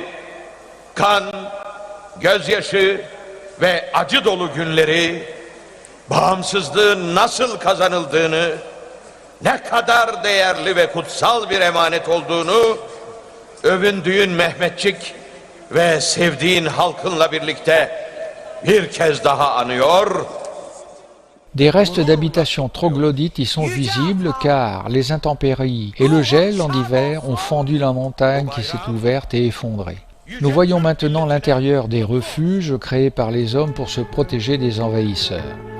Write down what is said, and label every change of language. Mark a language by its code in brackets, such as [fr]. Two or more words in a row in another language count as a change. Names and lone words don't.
[tr] kan, gözyaşı ve acı dolu günleri, bağımsızlığın nasıl kazanıldığını, ne kadar değerli ve kutsal bir emanet olduğunu, övündüğün Mehmetçik ve sevdiğin halkınla birlikte bir kez daha anıyor. [fr] Des restes d'habitations troglodytes y sont visibles car les intempéries et le gel en hiver ont fendu la montagne qui s'est ouverte et effondrée. Nous voyons maintenant l'intérieur des refuges créés par les hommes pour se protéger des envahisseurs.